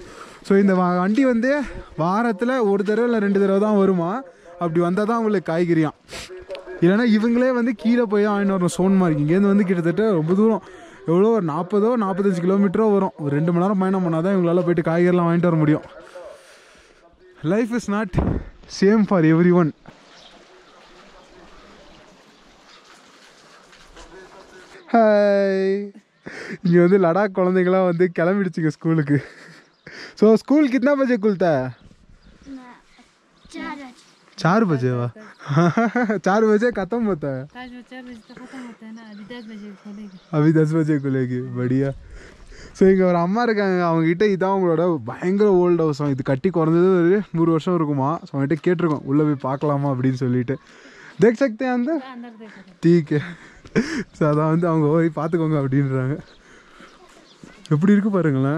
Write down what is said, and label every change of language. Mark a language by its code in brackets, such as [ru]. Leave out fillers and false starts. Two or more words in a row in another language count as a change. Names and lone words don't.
[ta] ஸோ இந்த வண்டி வந்து வாரத்தில் 1 தடவை இல்லை 2 தடவை தான் வருமா. அப்படி வந்தால் தான் உங்களுக்கு காய்கறியாம். இல்லைனா இவங்களே வந்து கீழே போய் தான் வாங்கிட்டு வரணும். சோன்மார்க் இங்கேருந்து வந்து கிட்டத்தட்ட ரொம்ப தூரம், எவ்வளோ ஒரு 40-45 கிலோமீட்டரோ வரும். ஒரு 2 மணி நேரம் பயணம் பண்ணால் தான் இவங்களால போய்ட்டு காய்கறிலாம் வாங்கிட்டு வர முடியும். [en] Life is not same for everyone. [ta] ஹாய், இங்கே வந்து லடாக் குழந்தைங்களாம் வந்து கிளம்பிடுச்சுங்க ஸ்கூலுக்கு. [en] So school [hi] कितना बजे खुलता है? 4 बजे वा 4 बजे खत्म होता है. 4 बजे तो खत्म होता है ना. अभी 10 बजे खुलेगी. अभी 10 बजे खुलेगी. बढ़िया. [ta] ஸோ இங்கே ஒரு அம்மா இருக்காங்க, அவங்ககிட்ட இதான் அவங்களோட பயங்கர [en] old house. [ta] இது கட்டி குறைஞ்சது ஒரு 100 வருஷம் இருக்குமா. ஸோ அவங்ககிட்ட கேட்டிருக்கோம் உள்ளே போய் பார்க்கலாமா அப்படின்னு சொல்லிட்டு. [hi] देख सकते [ta] அந்த டீக்கு. ஸோ அதான் வந்து அவங்க போய் பார்த்துக்கோங்க அப்படின்றாங்க. எப்படி இருக்குது பாருங்களேன்.